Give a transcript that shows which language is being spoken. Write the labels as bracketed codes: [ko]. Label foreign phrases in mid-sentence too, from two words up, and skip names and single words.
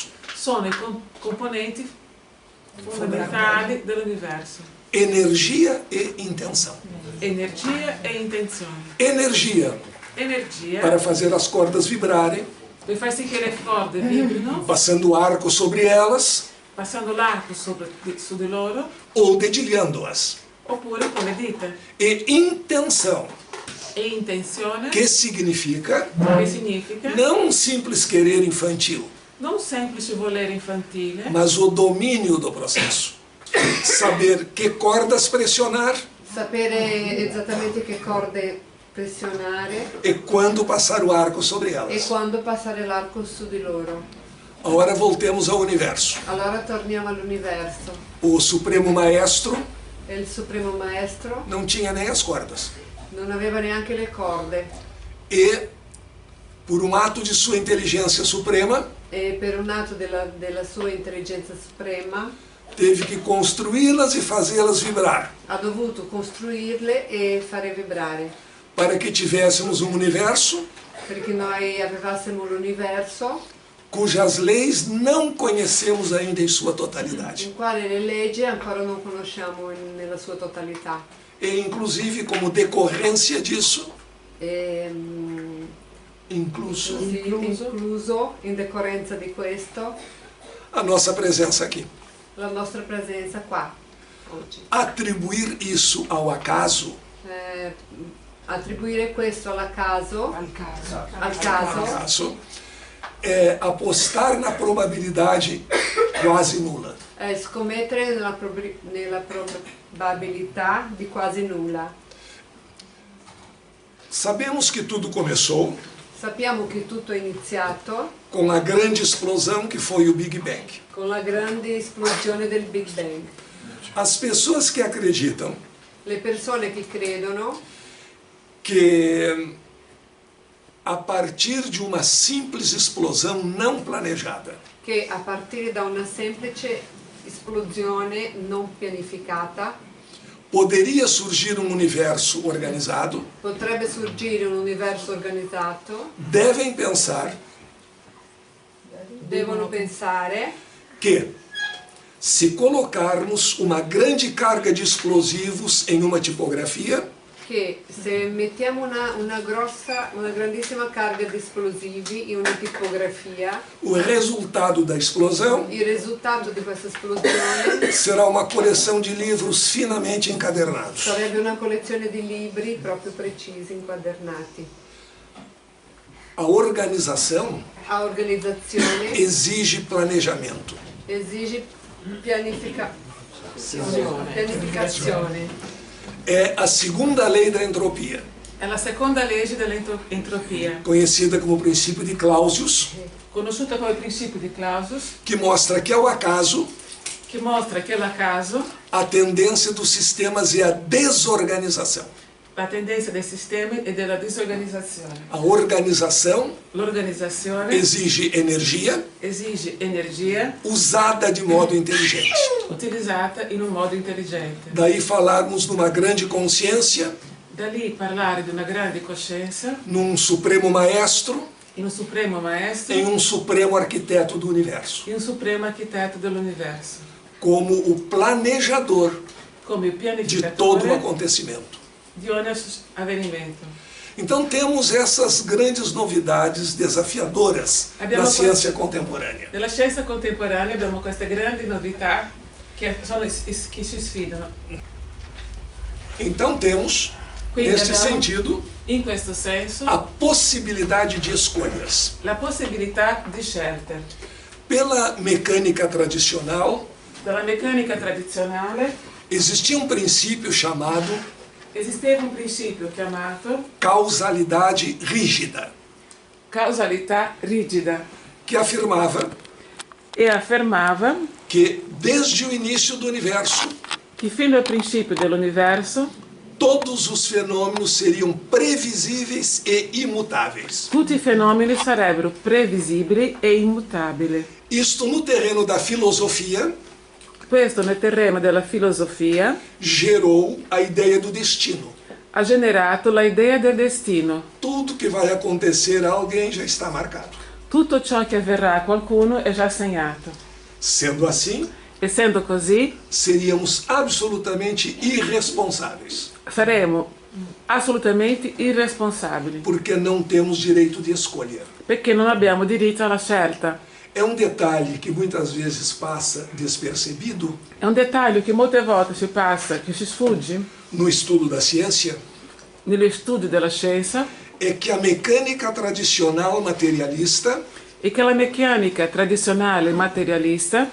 [it] sono i componenti fondamentali dell'universo: [pt] energia e intenção. [it] energia e intenzione. [pt] Energia [it] Energia [pt] para fazer as cordas vibrarem, [it] per far sì che le corde vibrino, [pt] passando arco sobre elas [it] passando l'arco su di loro, [pt] ou dedilhando-as. [it] oppure con le dita. [pt] E intenção, [it] E intenzione, [pt] que significa [it] che significa [pt] não um simples querer infantil, [it] non semplice volere infantile, [pt] mas o domínio do processo. Saber que cordas pressionar [it] Sapere esattamente che corde pressionare [pt] e quando passar o arco sobre [it] e [pt] elas. [it] quando passare l'arco su di loro. [pt] Agora voltemos ao universo. [it] Allora torniamo all'universo. [pt] O Supremo Maestro [it] E il Supremo Maestro [pt] não tinha nem as cordas. [it] non aveva neanche le corde [pt] E, por um ato de sua inteligência suprema, [it] e per un atto della sua intelligenza suprema [pt] teve que construí-las e fazê-las vibrar, [it] ha dovuto costruirle e fare vibrare, [pt] para que tivéssemos um universo [it] perché noi avessimo l'universo [pt] cujas leis não conhecemos ainda em sua totalidade. [it] in quale le leggi ancora non conosciamo nella sua totalità. [pt] E, inclusive, como decorrência disso, [it] E, incluso incluso in decorrenza di questo [pt] a nossa presença aqui. [it] la nostra presenza qua oggi. [pt] Atribuir isso ao acaso [it] Attribuire questo al caso [pt] acaso é apostar na probabilidade quase nula. [it] è scommettere nella probabilità di quasi nulla. [pt] Sabemos que tudo começou [it] Sappiamo che tutto è iniziato [pt] com a grande explosão que foi o Big Bang. [it] con la grande esplosione del Big Bang. [pt] As pessoas que acreditam [it] Le persone che credono [pt] que a partir de uma simples explosão não planejada, [it] che a partire da una semplice esplosione non pianificata [pt] poderia surgir um universo organizado, [it] potrebbe sorgere un universo organizzato, [pt] devem pensar [it] devono pensare [pt] que, se colocarmos uma grande carga de explosivos em uma tipografia, [it] che se mettiamo una grandissima carica di esplosivi in una tipografia, [pt] o resultado da explosão [it] il risultato di questa esplosione [pt] será uma coleção de livros finamente encadernados. [it] sarebbe una collezione di libri proprio precisi, inquadernati. [pt] A organização [it] A organizzazione [pt] exige planejamento. [it] esige pianificazione. [pt] É a segunda lei da entropia, [it] è la seconda legge dell'entropia, [pt] conhecida como princípio de Clausius, [it] conosciuta come principio di Clausius, [pt] que mostra que ao acaso [it] che mostra che l'acaso, [pt] a tendência dos sistemas é a desorganização. [it] la tendenza dei sistemi e della disorganizzazione. [pt] A organização [it] L'organizzazione [pt] exige energia [it] esige energia [pt] usada de modo inteligente. [it] utilizzata in un modo intelligente. [pt] Daí falarmos numa grande consciência, [it] Da lì parlare di una grande coscienza, [pt] num supremo maestro, [it] in un supremo maestro, [pt] em um supremo arquiteto do universo. [it] in un supremo architetto dell'universo. [pt] como o planejador [it] come il [pt] de todo o [it] pianificatore [pt] acontecimento. [it] di ogni avvenimento. [pt] Então temos essas grandes novidades desafiadoras da [it] Abbiamo [pt] ciência contemporânea. [it] Nella scienza contemporanea abbiamo queste grandi novità che ci sfidano. [pt] Então temos, [it] Quindi [pt] neste [it] abbiamo, [pt] sentido, [it] in questo senso, [pt] a possibilidade de escolhas. [it] la possibilità di scelte. [pt] Pela mecânica tradicional, [it] Dalla meccanica tradizionale [pt] existia um princípio chamado [it] esisteva un principio chiamato [pt] causalidade rígida, [it] causalità rigida [pt] que afirmava [it] e affermava [pt] que desde o início do universo, [it] che fino al principio dell'universo [pt] todos os fenômenos seriam previsíveis e imutáveis. [it] tutti i fenomeni sarebbero previsibili e immutabili. [pt] Isto no terreno da filosofia [it] Questo nel terreno della filosofia [pt] gerou a ideia do destino. [it] ha generato l'idea del destino. [pt] Tudo que vai acontecer a alguém já está marcado. [it] Tutto ciò che avverrà a qualcuno è già segnato. [pt] Sendo assim, [it] Essendo così, [pt] seríamos absolutamente irresponsáveis, [it] saremo assolutamente irresponsabili, [pt] porque não temos direito de escolha. [it] perché non abbiamo diritto alla scelta. [pt] É um detalhe que muitas vezes passa despercebido [it] È un dettaglio che molte volte ci passa, che ci sfugge [pt] no estudo da ciência, [it] negli studi della scienza, [pt] é que a mecânica tradicional materialista [it] è che la meccanica tradizionale materialista